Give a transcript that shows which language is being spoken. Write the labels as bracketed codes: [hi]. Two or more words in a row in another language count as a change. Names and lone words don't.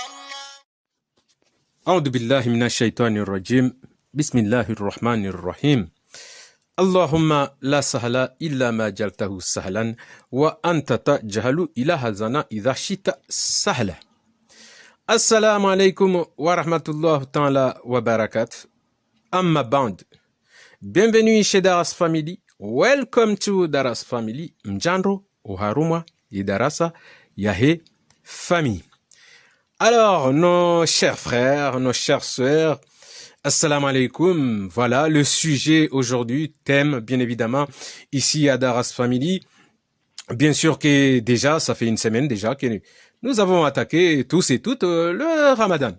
[ar] أعوذ بالله من الشيطان الرجيم بسم الله الرحمن الرحيم اللهم لا سهل إلا ما جعلته سهلا وأنت تجعل إلى حزنا إذا شئت سهلا. السلام عليكم ورحمة الله تعالى وبركاته. [fr] Amma band. Bienvenue chez Daras Family. [en] Welcome to Daras Family. Mjandro, Oharuma, Idarasa, Yahe, [fr] famille. Alors, nos chers frères, nos chères sœurs, [ar] السلام عليكم. [fr] Voilà le sujet aujourd'hui, thème bien évidemment, ici à Daras Family. Bien sûr que déjà, ça fait une semaine déjà que nous avons attaqué tous et toutes le Ramadan.